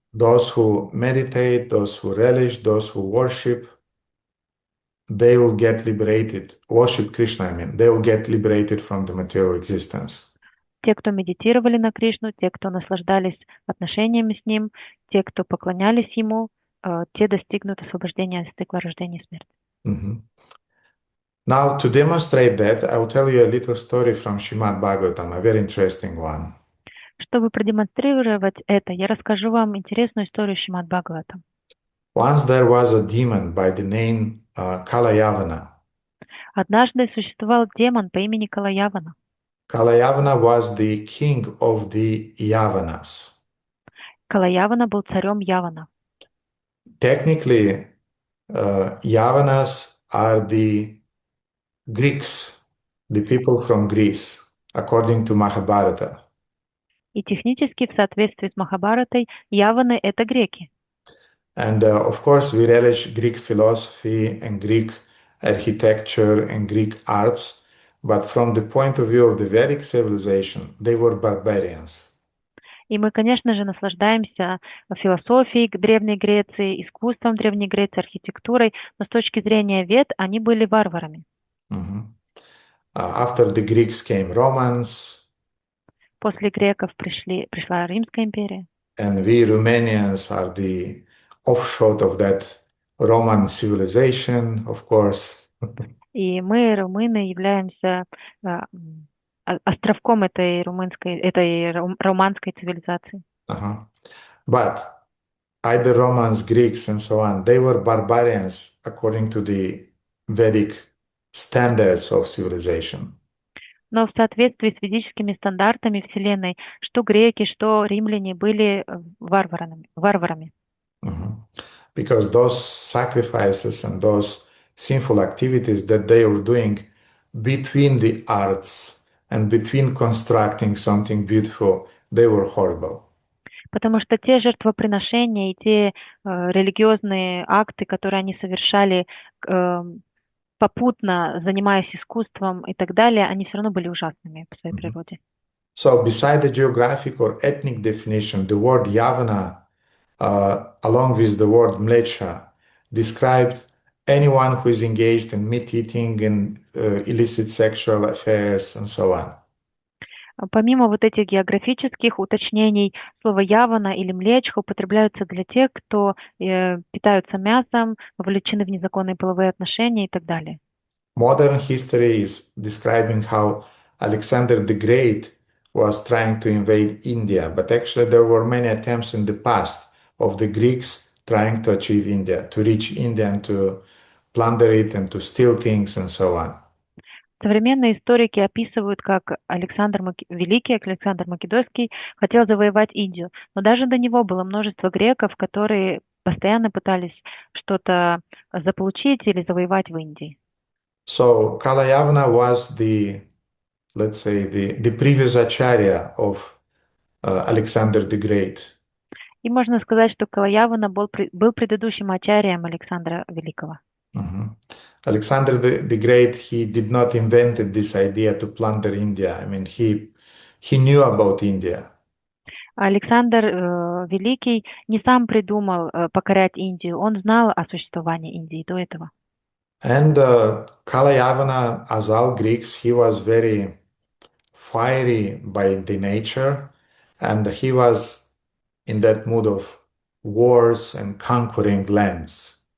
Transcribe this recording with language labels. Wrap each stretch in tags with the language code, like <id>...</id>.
<en>Those who meditate, those who relish, those who worship, they will get liberated. Worship Krishna, I mean, they will get liberated from the material existence.</en> <ru>Те, кто медитировали на Кришну, те, кто наслаждались отношениями с Ним, те, кто поклонялись Ему, те достигнут освобождения от цикла рождения и смерти. Mhm.</ru> <en>Now, to demonstrate that, I will tell you a little story from Srimad Bhagavatam, a very interesting one.</en> <ru>Чтобы продемонстрировать это, я расскажу вам интересную историю Шримад Бхагаватам.</ru> <en>Once there was a demon by the name Kalayavana.</en> <ru>Однажды существовал демон по имени Калаявана.</ru> <en>Kalayavana was the king of the Yavanas.</en> <ru>Калаявана был царем Явана.</ru> <en>Technically, Yavanas are the Greeks, the people from Greece, according to Mahabharata.</en> <ru>И технически, в соответствии с Махабхаратой, Яваны — это греки.</ru> <en>And of course, we relish Greek philosophy and Greek architecture and Greek arts, but from the point of view of the Vedic civilization, they were barbarians.</en> <ru>И мы, конечно же, наслаждаемся философией Древней Греции, искусством Древней Греции, архитектурой, но с точки зрения Вед они были варварами.</ru> <en>After the Greeks came Romans.</en> <ru>После греков пришла Римская империя.</ru> <en>And we Romanians are the offshoot of that Roman civilization, of course.</en> <ru>И мы, румыны, являемся островком этой романской цивилизации.</ru> <en>But either Romans, Greeks, and so on, they were barbarians according to the Vedic standards of civilization.</en> <ru>Но в соответствии с ведическими стандартами Вселенной, что греки, что римляне были варварами.</ru> <en>Because those sacrifices and those sinful activities that they were doing between the arts and between constructing something beautiful, they were horrible.</en> <ru>Потому что те жертвоприношения и те религиозные акты, которые они совершали, попутно занимаясь искусством и так далее, они все равно были ужасными по своей природе.</ru> <en>So beside the geographic or ethnic definition, the word Yavana, along with the word Mlecha, described anyone who is engaged in meat-eating and illicit sexual affairs and so on.</en> <ru>Помимо вот этих географических уточнений, слово «явана» или «млечха» употребляются для тех, кто питаются мясом, вовлечены в незаконные половые отношения и так далее.</ru> <en>Modern history is describing how Alexander the Great was trying to invade India, but actually there were many attempts in the past of the Greeks trying to achieve India, to reach India and to plunder it and to steal things and so on.</en> <ru>Современные историки описывают, как Александр Великий, Александр Македонский хотел завоевать Индию, но даже до него было множество греков, которые постоянно пытались что-то заполучить или завоевать в Индии.</ru> <en>So Kalayavana was the, let's say, the previous acharya of Alexander the Great.</en> <ru>И можно сказать, что Калаявана был предыдущим ачарьем Александра Великого.</ru> <en>Alexander the Great, he did not invented this idea to plunder India. I mean, he knew about India.</en> <ru>Александр Великий не сам придумал покорять Индию, он знал о существовании Индии до этого.</ru> <en>And Kalayavana, as all Greeks, he was very fiery by the nature, and he was in that mood of wars and conquering lands.</en>